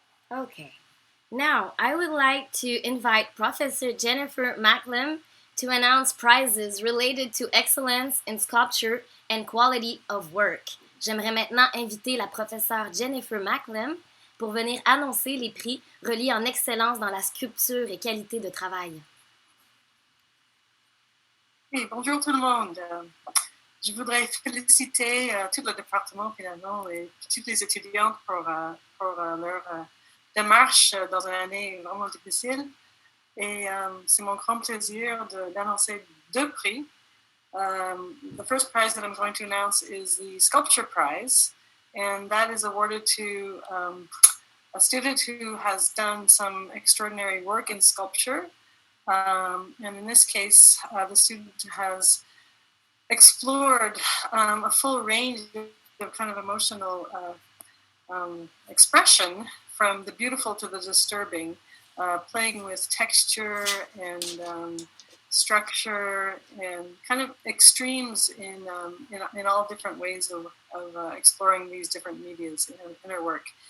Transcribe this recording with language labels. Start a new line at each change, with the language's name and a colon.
English: Okay, now I would like to invite Professor Jennifer Macklem to announce prizes related to excellence in sculpture and quality of work.
French: J'aimerais maintenant inviter la professeure Jennifer Macklem pour venir annoncer les prix reliés en excellence dans la sculpture et qualité de travail. Oui, bonjour tout le monde. Je voudrais féliciter tout le département finalement et toutes les étudiantes pour leur démarche dans une année vraiment difficile. Et c'est mon grand plaisir d'annoncer deux prix.
English: The first prize that I'm going to announce is the Sculpture Prize, and that is awarded to a student who has done some extraordinary work in sculpture. And in this case, the student has explored a full range of kind of emotional expression, from the beautiful to the disturbing, playing with texture and structure and kind of extremes in all different ways of exploring these different medias in her work.